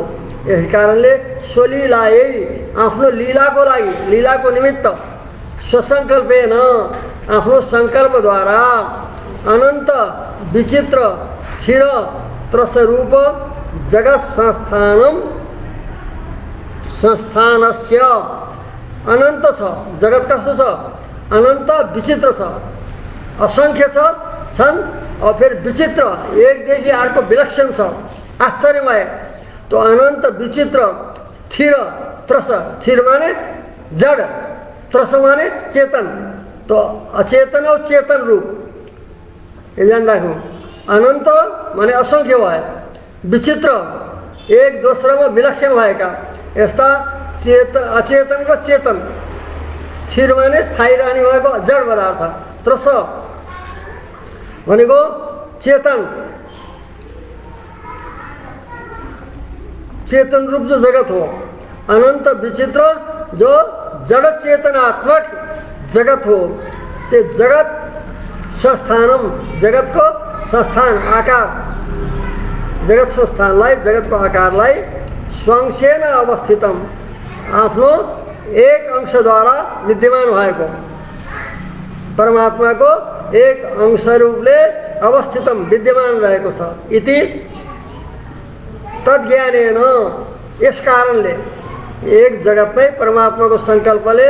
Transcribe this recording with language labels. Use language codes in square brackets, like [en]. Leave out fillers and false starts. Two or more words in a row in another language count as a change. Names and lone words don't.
[ne] यस कारणले सोलीलाई आफ्नो लीलाको लागि, लीलाको निमित्त स्वसङ्कल्पेन आफ्नो सङ्कल्पद्वारा अनन्त विचित्र स्थिर त्रसरूप जगत संस्थानस्य अनन्त छ। जगत कस्तो छ? अनन्त विचित्र छ, असङ्ख्य छन् [hi] और फिर [ne] विचित्र, एकदेखि अर्को विलक्षण छ, आश्चर्यमय। [hi] तो अनन्त विचित्र स्थिर त्रस, स्थिर माने जड़, त्रस माने चेतन। तो अचेतन और चेतन रूप ये ध्यान राख्नु। [ne] अनन्त माने असङ्ख्य भयो, विचित्र एक दोस्रोमा विलक्षण भएका यस्ता अचेतन र चेतन, स्थिर माने स्थायी रहने भएको जड पदार्थ, त्रस भनेको चेतन, चेतन रूप जो जगत हो। अनंत विचित्र जो जड़ चेतनात्मक जगत हो। ते जगत संस्थानम, जगत को संस्थान आकार, जगत संस्थानलाई, जगत को आकारलाई [sa] स्वंशेन अवस्थितम, [ne] आफ्नो एक अंशद्वारा विद्यमान भएको परमात्मा को एक अंश रूपले अवस्थितम विद्यमान रहेको छ। [sa] इति तद्ज्ञानेन, [ne] यस कारणले एक जगत नै परमात्मा को संकल्पले,